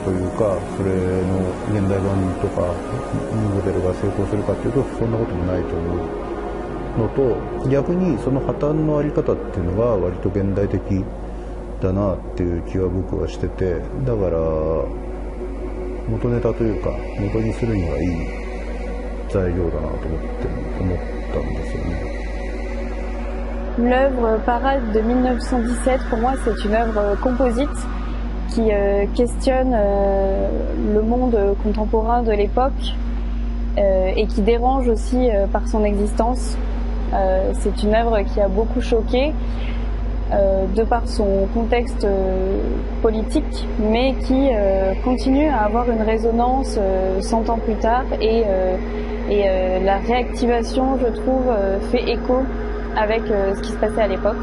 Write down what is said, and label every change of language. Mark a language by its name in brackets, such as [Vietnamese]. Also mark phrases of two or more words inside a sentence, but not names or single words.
[Japanese] というか、それの現代版とかモデルが成功するかっていうとそんなこともないと思うのと、逆にその破綻のあり方っていうのが割と現代的だなっていう気は僕はしてて、だから元ネタというか元にするにはいい材料だなと思ったんですよね。 [French] L'œuvre Parade de 1917, pour moi, c'est une œuvre composite qui questionne le monde contemporain de l'époque et qui dérange aussi par son existence. C'est une œuvre qui a beaucoup choqué de par son contexte politique, mais qui continue à avoir une résonance 100 ans plus tard et la réactivation, je trouve, fait écho avec ce qui se passait à l'époque.